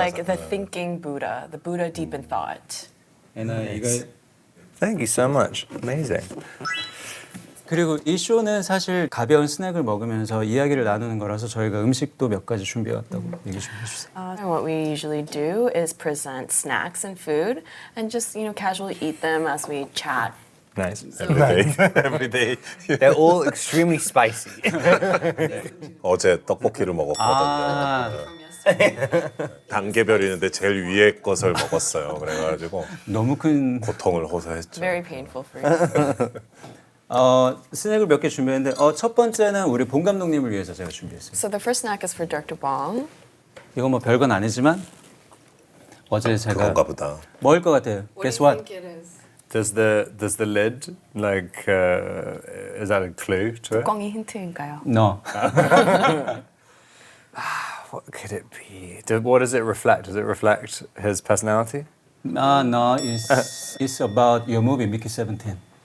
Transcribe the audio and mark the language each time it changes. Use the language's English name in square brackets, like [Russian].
[English] like the thinking Buddha, the Buddha deep in thought. [Korean] 이거 [English] Thank you so much. Amazing. [Korean] 그리고 이 쇼는 사실 가벼운 스낵을 먹으면서 이야기를 나누는 거라서 저희가 음식도 몇 가지 준비해 왔다고 얘기 좀 해주세요. [English] What we usually do is present snacks and food and just, casually eat them as we chat. Nice. Everyday. They're all extremely spicy. [Korean] 어제 떡볶이를 먹었거든요. 아, 단계별 있는데 제일 위에 것을 먹었어요. 그래가지고 너무 큰 고통을 호소했죠. [English] Very painful for you. [Korean] 스낵을 몇 개 준비했는데 첫 번째는 우리 봉 감독님을 위해서 제가 준비했어요. [English] So the first snack is for Dr. Bong. [Korean] 이거 뭐 별건 아니지만 어제 제가 그건가 보다. 먹을 것 같아요. [English] Guess what? it is? Does the lid is that a clue to it? [Korean] 뚜껑이 힌트인가요? [English] No. What could it be? What does it reflect? Does it reflect his personality? No, it's about your movie Mickey 17.